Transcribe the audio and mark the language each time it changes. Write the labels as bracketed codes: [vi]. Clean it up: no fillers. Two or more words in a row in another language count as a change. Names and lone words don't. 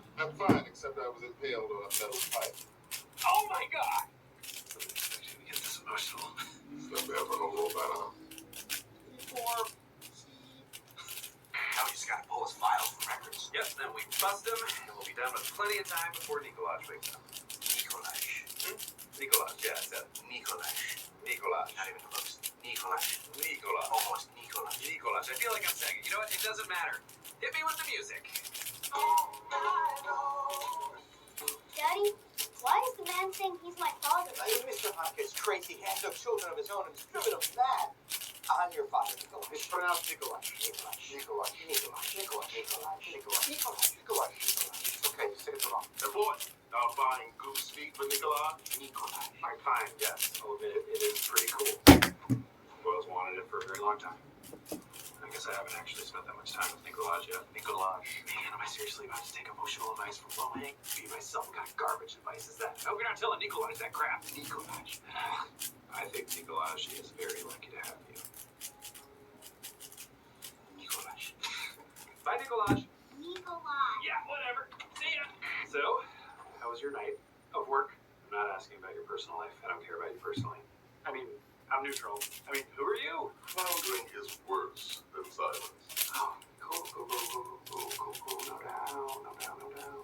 [en] I'm fine, except I was impaled on a metal pipe. Oh my god! I didn't expect you to get this emotional. It's not bad for no robot arm. Now we just gotta pull his files from records. Yep, then we bust him, and we'll be done with plenty of time before Nikolaj wakes up. Nikolaj. Nikolaj, yeah, I said Nikolaj. Nikolaj. Not even close. Nikolaj. Nikolaj. Almost Nikolaj. Nikolaj. I feel like I'm saying it. You know what? It doesn't matter. Hit me with the music. Daddy, why is the man saying he's my father? Mr. Hopkins, crazy. He has no children of his own and it's driven him mad. I'm your father, Nikolaj. It's pronounced Nikolaj. Nikolaj. Nikolaj. Nikolaj. Nikolaj. Nikolaj. Nikolaj. Nikolaj. Nikolaj. Okay, just take it wrong. Report. Buying goose feet for Nikolai? Nikolai. Alright, fine, yes. I'll admit it, it is pretty cool. Boyle's wanted it for a very long time. I guess I haven't actually spent that much time with Nikolaj yet. Nikolaj. Man, am I seriously about to take emotional advice from Low-Hang? Be myself, what kind of garbage advice is that? I hope you're not telling Nikolaj that crap. Nikolaj. I think Nikolaj is very lucky to have you. Nikolaj. Bye, Nikolaj. Nikolai. Yeah, whatever. See ya. So, how was your night of work? I'm not asking about your personal life. I don't care about you personally. I mean, I'm neutral. I mean, who are you? Floundering is worse than silence. Oh, cool. No doubt.